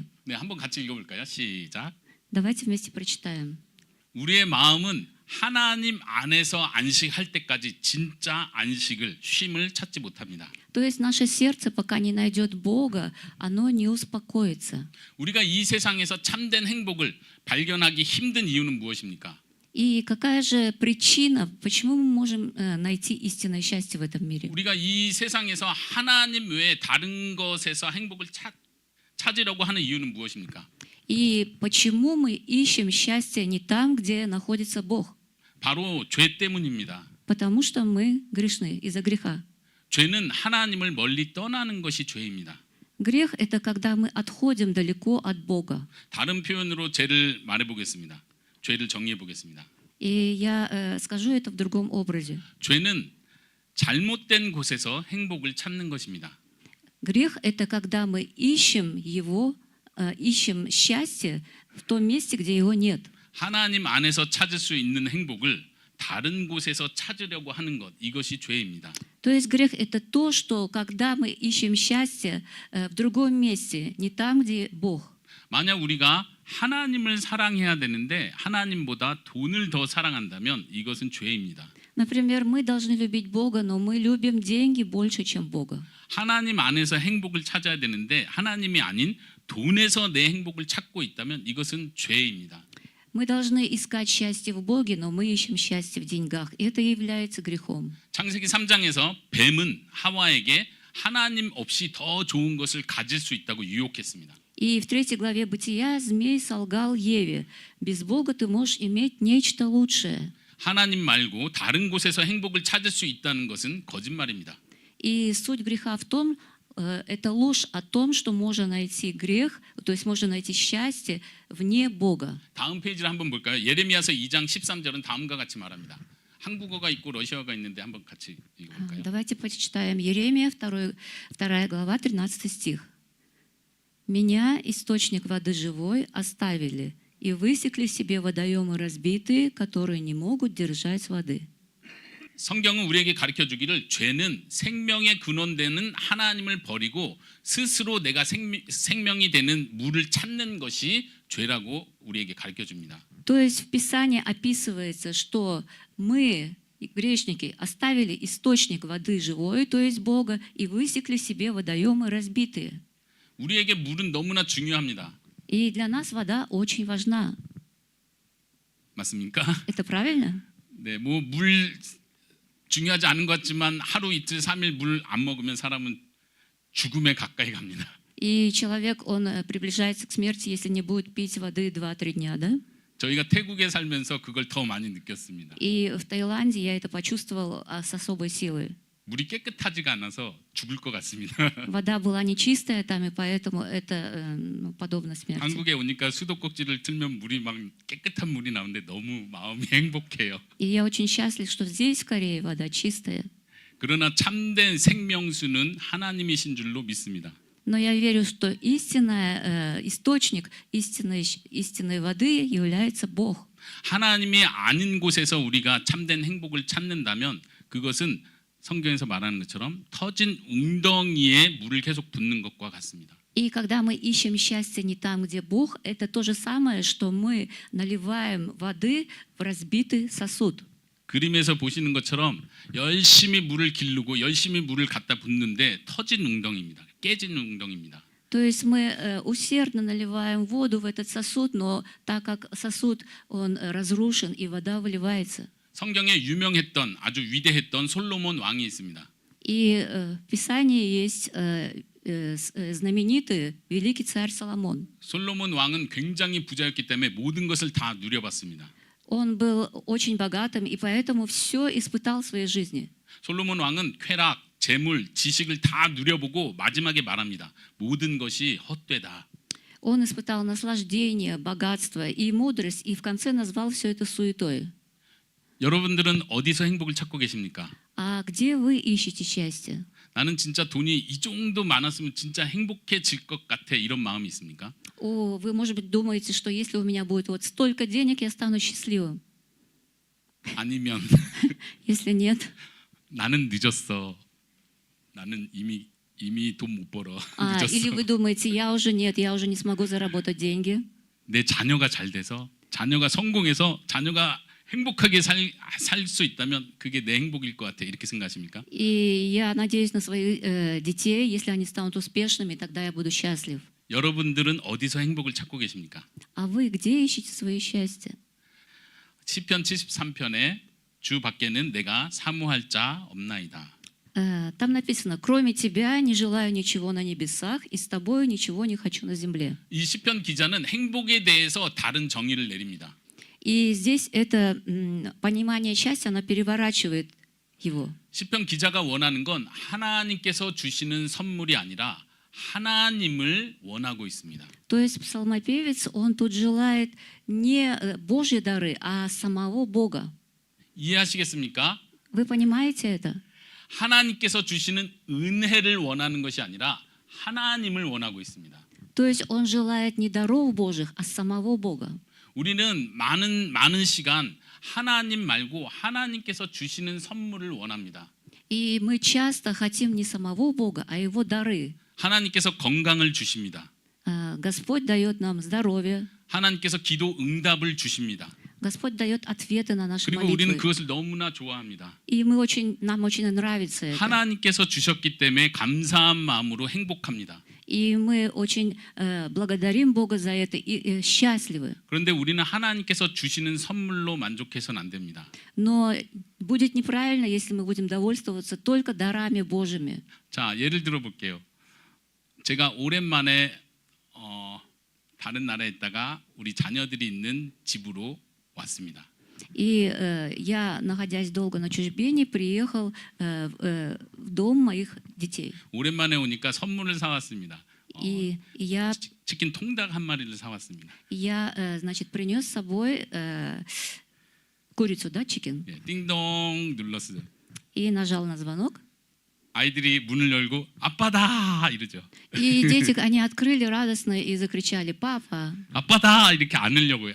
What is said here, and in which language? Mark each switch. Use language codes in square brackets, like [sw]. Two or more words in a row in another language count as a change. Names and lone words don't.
[ko] 네, 한번 같이 읽어볼까요? 시작. [ru] Давайте вместе прочитаем. [ko] 우리의 마음은 하나님 안에서 안식할 때까지 진짜 안식을, 쉼을 찾지 못합니다. [ru] То есть наше сердце, пока не найдет Бога, оно не успокоится. [ko] 우리가 이 세상에서 참된 행복을 발견하기 힘든 이유는 무엇입니까? [ru] И какая же причина, почему мы можем найти истинное счастье в этом мире? [ko] 우리가 이 세상에서 하나님 외에 다른 것에서 행복을 찾으려고 하는 이유는 무엇입니까? [ru] И почему мы ищем счастье не там, где находится Бог? [ko] 바로 죄 때문입니다. [ru] Потому что мы грешны из-за греха. [ko] 죄는 하나님을 멀리 떠나는 것이 죄입니다. [ru] Грех – это когда мы отходим далеко от Бога. [ko] 다른 표현으로 죄를 말해보겠습니다. 죄를 정리해보겠습니다. [ru] И я скажу это в другом образе. [ko] 죄는 잘못된 곳에서 행복을 찾는 것입니다. [ru] Грех – это когда мы ищем ищем счастье в том месте, где его нет. [ko] 하나님 안에서 찾을 수 있는 행복을 다른 곳에서 찾으려고 하는 것, 이것이 죄입니다. [ru] То есть грех – это то, что когда мы ищем счастье в другом месте, не там, где Бог. [ko] 만약 우리가 하나님을 사랑해야 되는데 하나님보다 돈을 더 사랑한다면 이것은 죄입니다. [ru] Например, мы должны любить Бога, но мы любим деньги больше, чем Бога. 하나님 안에서 행복을 찾아야 되는데 하나님이 아닌 돈에서 내 행복을 찾고 있다면 이것은 죄입니다. Мы должны искать счастье в Боге, но мы ищем счастье в деньгах. И это является грехом. [ko] 창세기 3장에서 뱀은 하와에게 하나님 없이 더 좋은 것을 가질 수 있다고 유혹했습니다. [ru] И в 3 главе Бытия змей солгал Еве: без Бога ты можешь иметь нечто лучшее. [ko] 하나님 말고 다른 곳에서 행복을 찾을 수 있다는 것은 거짓말입니다. [ru] И суть греха в том, это ложь о том, что можно найти грех, то есть можно найти счастье вне Бога. [ko] 다음 페이지를 한번 볼까요? 예레미야서 2장 13절은 다음과 같이 말합니다. 한국어가 있고 러시아어가 있는데 한번 같이 읽어볼까요? [ru] Давайте почитаем Еремия, 2 глава, 13 стих. «Меня, источник воды живой, оставили, и высекли себе водоемы разбитые, которые не могут держать воды». [ko] 성경은 우리에게 가르쳐 주기를 죄는 생명의 근원되는 하나님을 버리고 스스로 내가 생명이 되는 물을 찾는 것이 죄라고 우리에게 가르쳐 줍니다. [ru] То есть в Писании описывается, что мы, грешники, оставили источник воды живой, то есть Бога, и высекли себе водоемы разбитые. [ko] 우리에게 물은 너무나 중요합니다. [ru] И для нас вода очень важна. [ko] 맞습니까? [ru] Это правильно? [ko] 네, 뭐 물 중요하지 않은 것 같지만 하루 이틀 3일 물 안 먹으면 사람은 죽음에 가까이 갑니다. [ru] И человек, он приближается к смерти, если не будет пить воды 2-3 дня, да? [ko] 저희가 태국에 살면서 그걸 더 많이 느꼈습니다. [ru] И в Таиланде я это почувствовал с особой силой. [ko] 물이 깨끗하지가 않아서 죽을 것 같습니다. [ru] Вода была нечистая там, и поэтому это подобно смерти. [ko] 한국에 오니까 수도꼭지를 틀면 물이 막 깨끗한 물이 나오는데 너무 마음이 행복해요. [ru] И я очень счастлив, что здесь в Корее вода чистая. [ko] 그러나 참된 생명수는 하나님이신 줄로 믿습니다. [ru] Но я верю, что источник истинной воды является Бог. [ko] 하나님이 아닌 곳에서 우리가 참된 행복을 찾는다면 그것은 성경에서 말하는 것처럼 터진 웅덩이에 물을 계속 붓는 것과 같습니다. [ru] И когда мы ищем счастье не там, где Бог, это то же самое, что мы наливаем воды в разбитый сосуд. [ko] 그림에서 보시는 것처럼 열심히 물을 기르고 열심히 물을 갖다 붓는데 터진 웅덩이입니다. 깨진 웅덩이입니다. [ru] То есть мы усердно наливаем воду в этот сосуд, но так как сосуд он разрушен и вода выливается. [ko] 성경에 유명했던 아주 위대했던 솔로몬 왕이 있습니다. [ru] И в Писании есть знаменитый великий царь Соломон. [ko] 솔로몬 왕은 굉장히 부자였기 때문에 모든 것을 다 누려봤습니다. [ru] Он был очень богатым и поэтому все испытал в своей жизни. [ko] 솔로몬 왕은 쾌락, 재물, 지식을 다 누려보고 마지막에 말합니다. 모든 것이 헛되다. [ru] Он испытал наслаждение, богатство и мудрость, и в конце назвал все это суетой. [ko] 여러분들은 어디서 행복을 찾고 계십니까? [ru] А где вы ищете счастье? [ko] 나는 진짜 돈이 이 정도 많았으면 진짜 행복해질 것 같아 이런 마음이 있습니까? [ru] О, вы, может быть, думаете, что если у меня будет вот столько денег, я стану счастливым. [ko] 아니면 [ru] Если нет, [ko] 나는 늦었어. 나는 이미 돈 못 벌어. [ru] или [ko] 늦었어. [ru] вы думаете, я уже нет, я уже не смогу заработать деньги. [ko] 내 자녀가 잘 돼서 자녀가 성공해서 자녀가 행복하게 살 수 있다면 그게 내 행복일 것 같아. 이렇게 생각하십니까? [ru] И я надеюсь на своих детей, если они станут успешными, тогда я буду счастлив. [ko] 여러분들은 어디서 행복을 찾고 계십니까? [ru] А вы где ищете свое счастье? [ko] 시편 73편에 주 밖에는 내가 사모할 자 없나이다. [ru] Там написано: «Кроме тебя не желаю ничего на небесах, и с тобою ничего не хочу на земле». [ko] 이 시편 기자는 행복에 대해서 다른 정의를 내립니다. [ru] И здесь это понимание счастья, оно переворачивает его. [ko] 시편 기자가 원하는 건 하나님께서 주시는 선물이 아니라 하나님을 원하고 있습니다. [ru] То есть псалмопевец, он тут желает не Божьи дары, а самого Бога. [ko] 이해하시겠습니까? [ru] Вы понимаете это? [ko] 하나님께서 주시는 은혜를 원하는 것이 아니라 하나님을 원하고 있습니다. [ru] То есть он желает не даров Божьих, а самого Бога. [ko] 우리는 많은 시간 하나님 말고 하나님께서 주시는 선물을 원합니다. [ru] И мы часто хотим не самого Бога, а Его дары. [ko] 하나님께서 건강을 주십니다. [ru] Господь дает нам здоровье, [ko] 하나님께서 기도 응답을 주십니다. [ru] Господь дает ответы на наши [ko] 그리고 우리는 [ru] молитвы. [ko] 그것을 너무나 좋아합니다. [ru] И нам очень нравится это. [ko] 하나님께서 주셨기 때문에 감사한 마음으로 행복합니다. [ru] И мы очень благодарим Бога за это и счастливы. [ko] 그런데 우리는 하나님께서 주시는 선물로 만족해서는 안 됩니다. [ru] Но будет неправильно, если мы будем довольствоваться только дарами Божьими. [ko] 자, 예를 들어 볼게요. 제가 오랜만에 다른 나라에 있다가 우리 자녀들이 있는 집으로 왔습니다. [ru] И я, находясь долго на чужбине, приехал в дом моих детей. [ko] 오랜만에 오니까 선물을 사왔습니다. [ru] И я, [ko] 치킨 통닭 한 마리를 사왔습니다. [ru] значит, принес с собой курицу, да, чикен, [ko] 예, 띵동 눌렀어요. [ru] и нажал на звонок. [ko] 아이들이 문을 열고 아빠다 이러죠. [ru] И дети, они открыли радостно и закричали: «Папа!» [ko] 아빠다 이렇게 안으려고요.